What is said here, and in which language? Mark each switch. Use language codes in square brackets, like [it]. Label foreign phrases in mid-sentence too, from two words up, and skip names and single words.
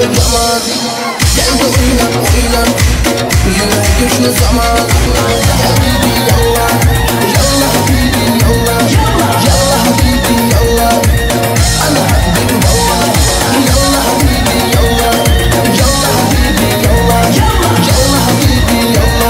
[tr] zaman. Gel de oynan oynan, yürek güçlü zaman. [ar] حبيبي يلا، يلا حبيبي يلا، يلا حبيبي يلا. أنا حبيبي يلا، يلا حبيبي يلا، يلا حبيبي يلا، يلا حبيبي يلا.